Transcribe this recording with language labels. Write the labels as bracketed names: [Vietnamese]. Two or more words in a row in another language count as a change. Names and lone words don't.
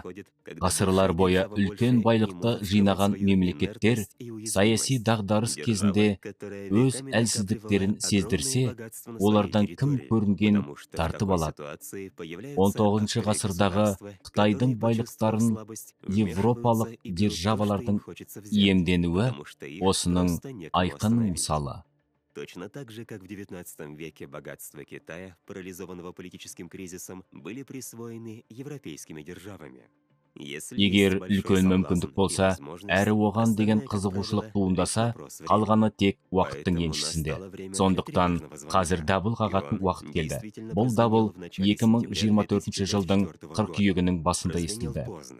[Kazakh] Ғасырлар бойы үлкен байлықты жинаған мемлекеттер саяси дағдарыс кезінде өз әлсіздіктерін сездірсе, олардан кім көрінген тартып алады. 19 ғасырдағы Қытайдың байлықтарын европалық державалардың иемденуі осының айқын мысалы. [Russian] Точно так же, как в XIX веке богатства Китая, парализованного политическим кризисом, были присвоены европейскими державами. [Kazakh] Егер үлкен мүмкіндік болса, әрі оған деген қызығушылық туындаса, қалғаны тек уақыттың еншісінде. Сондықтан қазір дабыл қағатын уақыт келді. Бұл дабыл 2024 жылдың қыркүйегінің басында естілді.